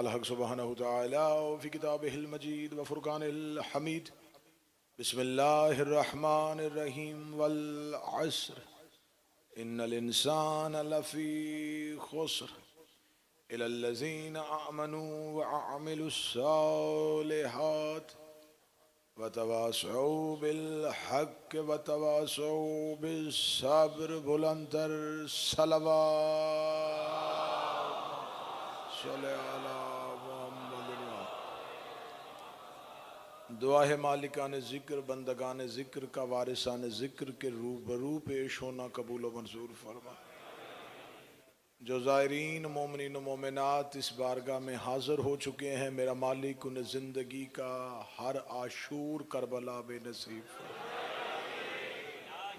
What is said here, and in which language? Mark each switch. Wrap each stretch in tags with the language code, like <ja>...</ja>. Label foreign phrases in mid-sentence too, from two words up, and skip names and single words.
<ar>حق سبحانه تعالى في كتابه المجيد و فرقان الحميد بسم الله الرحمن الرحيم والعصر إن الإنسان لفي خسر إلا الذين آمنوا وعملوا الصالحات وتواصوا بالحق وتواصوا بالصبر</ar> <hi>बुलंदर सलवात</hi> <ar>सल्लल्लाहु</ar> <hi>दुआ है मालिकान ज़िक्र बंदगान ज़िक्र का वारिसान ज़िक्र के रूबरू पेश होना कबूल व मंजूर फरमा। जो ज़ायरीन मोमिनीन मोमिनात इस बारगाह में हाज़िर हो चुके हैं, मेरा मालिक उन्हें ज़िंदगी का हर आशूर करबला बेनसीब फरमाए।</hi>